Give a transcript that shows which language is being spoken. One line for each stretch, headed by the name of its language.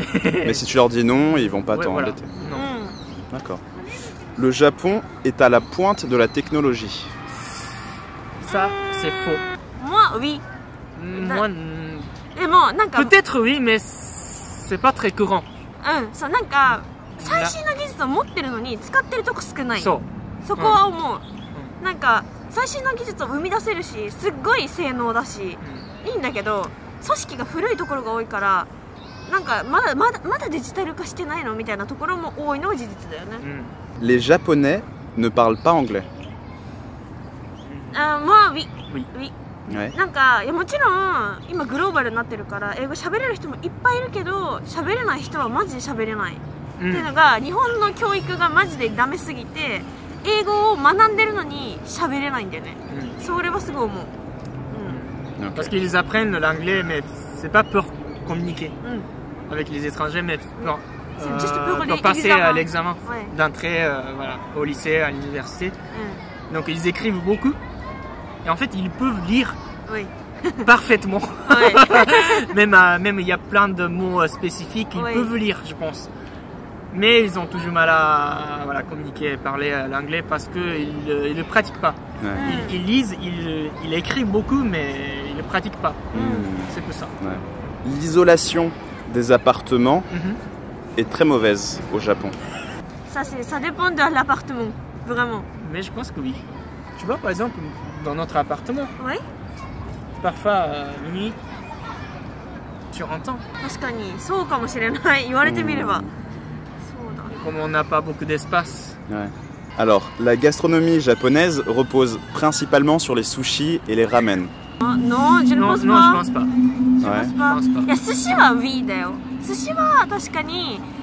French: Mais si tu leur dis non, ils vont pas t'embêter. Non. D'accord. Le Japon est à la pointe de la technologie. Ça, c'est faux. Moi, oui. Moi, peut-être peut-être oui, mais c'est pas très courant.
Japanese: そう、なんか最新の技術を持ってるのに使ってるとこ少ない。そこは思う。なんか最新の技術を生み出せるし、すっごい性能だし、いいんだけど、組織が古いところが多いから、なんかまだデジタル化してないのみたいなところも多いのは事実だよね。
French: Les Japonais ne parlent pas anglais.
Japanese: まあ、oui。
French: Ouais.
Japanese: なんかもちろん今グローバルになってるから英語喋れる人もいっぱいいるけど、喋れない人はマジで喋れない。っていうのが日本の教育がマジでダメすぎて、英語を学んでるのに喋れないんだよね。それはすごい思う。
French: Parce qu'ils apprennent l'anglais, mais c'est pas pour communiquer avec les étrangers, mais pour passer à l'examen d'entrée au lycée, à l'université. Donc ils écrivent beaucoup et en fait ils peuvent lire parfaitement. Même il y a plein de mots spécifiques qu'ils peuvent lire, je pense. Mais ils ont toujours mal à communiquer et parler l'anglais parce qu'ils ne le pratiquent pas. Ils lisent, ils écrivent beaucoup, mais ils ne le pratiquent pas. C'est pour ça. L'isolation des appartements est très mauvaise au Japon. Ça dépend de l'appartement, vraiment. Mais je pense que oui. Tu vois, par exemple, dans notre appartement, parfois, minuit, tu entends.
Japanese: 確かにそうかもしれない。言われてみれば。
French: Comme on n'a pas beaucoup d'espace. Alors, la gastronomie japonaise repose principalement sur les sushis et les ramen. Non, je ne pense pas. Non, je pense pas. Il y a sushiは oui
Japanese: だよ。寿司は確かに